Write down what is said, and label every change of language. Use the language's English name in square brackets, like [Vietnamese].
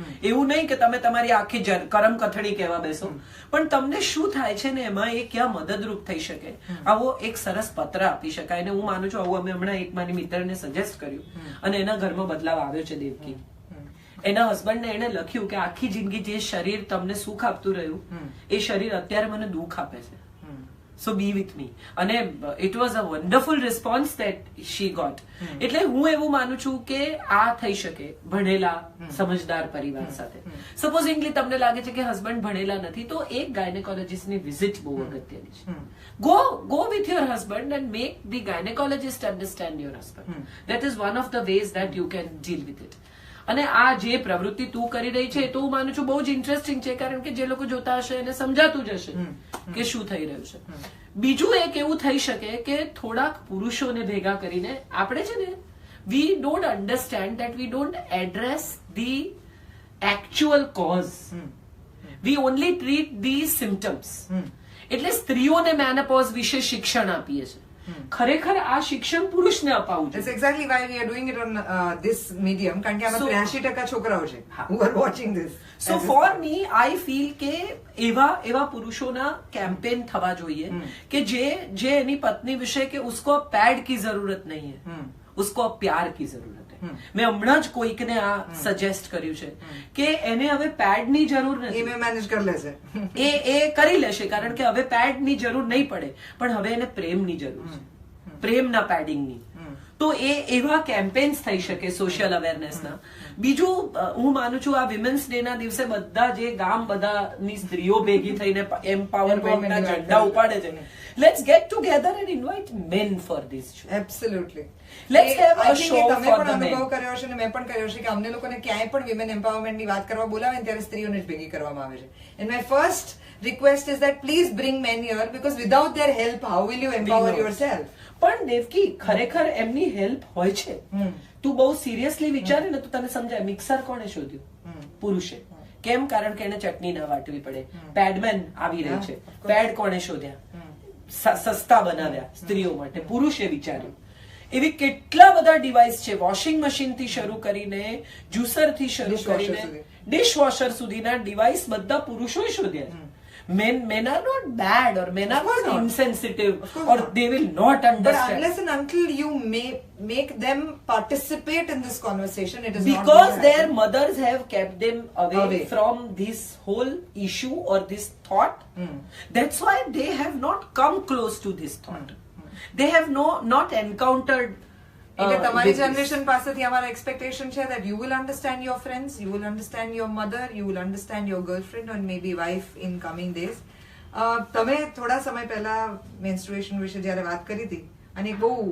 [Gujarati] એવું નહીં કે તમે તમારી આખી કરમ કથળી કહેવા બેસો, પણ તમને શું થાય છે ને એમાં એ ક્યાં મદદરૂપ થઈ શકે, આવો એક સરસ પત્ર આપી શકાય. અને હું માનું છું આવું અમે હમણાં એક મારી મિત્રને સજેસ્ટ કર્યું અને એના ઘરમાં બદલાવ આવ્યો છે. દેવકી એના હસબન્ડને એને લખ્યું કે આખી જિંદગી જે શરીર તમને સુખ આપતું રહ્યું, એ શરીર અત્યારે મને દુઃખ આપે છે. [English] So be with me. [Gujarati] અને [English] it was a wonderful response that she got. [Gujarati] એટલે હું એવું માનું છું કે આ થઈ શકે ભણેલા સમજદાર પરિવાર સાથે. સપોઝિંગલી તમને લાગે છે કે હસબન્ડ ભણેલા નથી, તો એક ગાયનેકોલોજીસ્ટની વિઝિટ બહુ અગત્યની છે. [English] Go with your husband and make the gynecologist understand your husband. That is one of the ways that you can deal with it. [Gujarati] અને આ જે પ્રવૃત્તિ તું કરી રહી છે તો હું માનું છું બહુ જ ઇન્ટરેસ્ટિંગ છે, કારણ કે જે લોકો જોતા હશે એને સમજાતું જ હશે કે શું થઈ રહ્યું છે. બીજું એક એવું થઈ શકે કે થોડાક પુરુષોને ભેગા કરીને આપણે છે ને, [English] We don't understand that we don't address the actual cause, we only treat the symptoms. [Gujarati] એટલે સ્ત્રીઓને મેનોપોઝ વિશે શિક્ષણ આપીએ છીએ. ખરેખર આ શિક્ષણ પુરુષને અપાવવું છે. [English] That's exactly why we are doing it on this medium, [Gujarati] કારણ કે આમાં 83% છોકરાઓ છે [English] who are watching this. So for me I feel [Gujarati] કે એવા પુરુષોના કેમ્પેન થવા જોઈએ કે જે એની પત્ની વિશે કે [Hindi] ઉસકો પેડ કી જરૂરત નહીં હૈ, उसको अब प्यार की जरूरत है. [Gujarati] મેં હમણાં જ કોઈકને આ સજેસ્ટ કર્યું છે કે એને હવે પેડની જરૂર નથી. એ મેનેજ કરી લેશે. એ કરી લેશે કારણ કે હવે પેડની જરૂર નહીં પડે, પણ હવે એને પ્રેમની જરૂર છે, પ્રેમના પેડિંગની. તો એવા કેમ્પેન્સ થઈ શકે સોશિયલ અવેરનેસના. બીજું હું માનું છું આ વિમેન્સ ડે ના દિવસે બધા જે બધાની સ્ત્રીઓ ભેગી થઈને એમ્પાવરમેન્ટના ઝંડા ઉપાડે છે, [English] Let's get together and invite men for this show. Absolutely. Let's have a show for the men. [Gujarati] અનુભવ કર્યો છે ને મેં પણ કર્યો છે કે અમને લોકોને ક્યાંય પણ વિમેન એમ્પાવરમેન્ટની વાત કરવા બોલાવે ને ત્યારે સ્ત્રીઓને જ ભેગી કરવામાં આવે છે. [English] And my first request is that please bring men here because without their help how will you empower yourself? [Gujarati] પણ દેવકી ખરેખર એમની હેલ્પ હોય છે. તું બહુ સિરિયસલી વિચારે ને તો તને સમજાય. મિક્સર કોણે શોધ્યું? પુરુષે. કેમ? કારણ કે એને ચટણી ના વાટવી પડે. પેડમેન આવી રહી છે. પેડ કોણે શોધ્યા? સસ્તા બનાવ્યા સ્ત્રીઓ માટે. પુરુષે વિચાર્યું. એવી કેટલા બધા ડિવાઇસ છે, વોશિંગ મશીન થી શરૂ કરીને જ્યુસર થી શરૂ કરીને ડિશવોશર સુધીના ડિવાઇસ બધા પુરુષોએ શોધ્યા. [English] Men are not bad or men are not insensitive or they will not understand. But unless and until you make them participate in this conversation, it is because not because their mothers have kept them away from this whole issue or this thought. That's why they have not come close to this thought. They have not encountered. [Gujarati] એટલે તમારી generation પાસેથી અમારા expectation છે [English] that you will understand your friends, you will understand your mother, you will understand your girlfriend and maybe wife in coming days. [Gujarati] તમે થોડા સમય પહેલા menstruation વિશે જ્યારે વાત કરી હતી અને એક બહુ